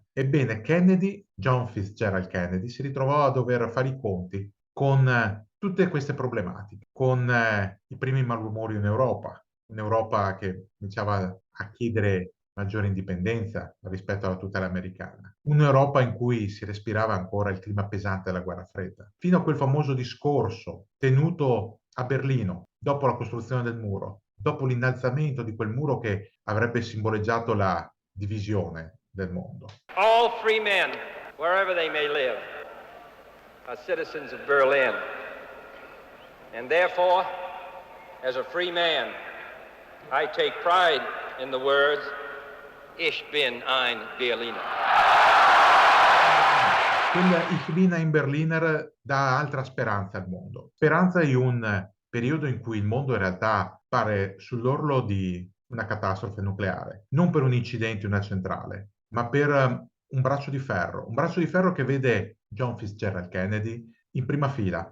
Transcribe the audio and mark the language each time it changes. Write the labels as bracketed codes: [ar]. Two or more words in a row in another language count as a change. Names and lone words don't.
[it] Ebbene, John Fitzgerald Kennedy, si ritrovò a dover fare i conti con tutte queste problematiche, con i primi malumori in Europa, un'Europa che cominciava a chiedere maggiore indipendenza rispetto alla tutela americana. Un'Europa in cui si respirava ancora il clima pesante della guerra fredda. Fino a quel famoso discorso tenuto a Berlino dopo la costruzione del muro, dopo l'innalzamento di quel muro che avrebbe simboleggiato la divisione del mondo. [en] All free men, wherever they may live, are citizens of Berlin. And therefore, as a free man, I take pride in the words, [de] Ich bin ein Berliner. [it] Quel [de] Ich bin ein Berliner [it] dà altra speranza al mondo. Speranza in un periodo in cui il mondo in realtà pare sull'orlo di una catastrofe nucleare. Non per un incidente in una centrale, ma per un braccio di ferro. Un braccio di ferro che vede John Fitzgerald Kennedy in prima fila.